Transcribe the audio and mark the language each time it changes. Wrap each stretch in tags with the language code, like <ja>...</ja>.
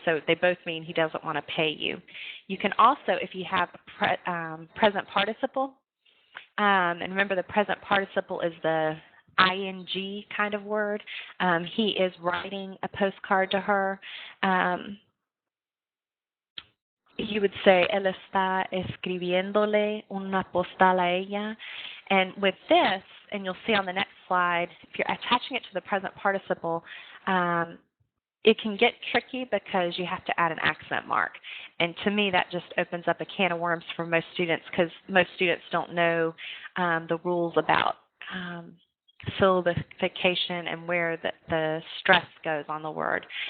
<en>So they both mean he doesn't want to pay you. You can also, if you have a present participle, and remember the present participle is the ing kind of word. He is writing a postcard to her. You would say,</en> <es>él está escribiéndole una postal a ella.</es> <en>And with this, and you'll see on the next slide, if you're attaching it to the present participle, it can get tricky because you have to add an accent mark. And to me, that just opens up a can of worms for most students because most students don't know the rules about syllabification and where the stress goes on the word.</en>